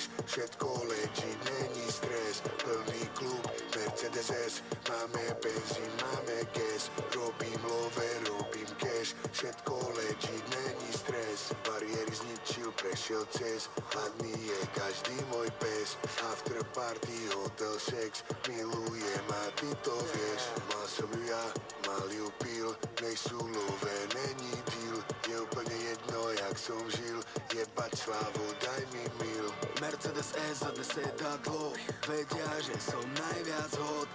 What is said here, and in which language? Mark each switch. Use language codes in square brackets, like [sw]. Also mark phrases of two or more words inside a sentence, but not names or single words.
[sk] Všetko legit, není stres. Plný klub, Mercedes, máme benzín, máme gas, robím love, robím cash. Všetko legit, není stres. Bariéry zničil, prešiel cez. Hladný je každý môj pes. [en] After party, hotel, sex. [sk] Milujem a ty to vieš. Mal som ju ja, mal ju pil. Nejsú love, není deal. Je úplne jedno, jak som žil. Jebať slávu, daj mi mil. Mercedes S za 10 dadlo. Vedia, že som najviac hot.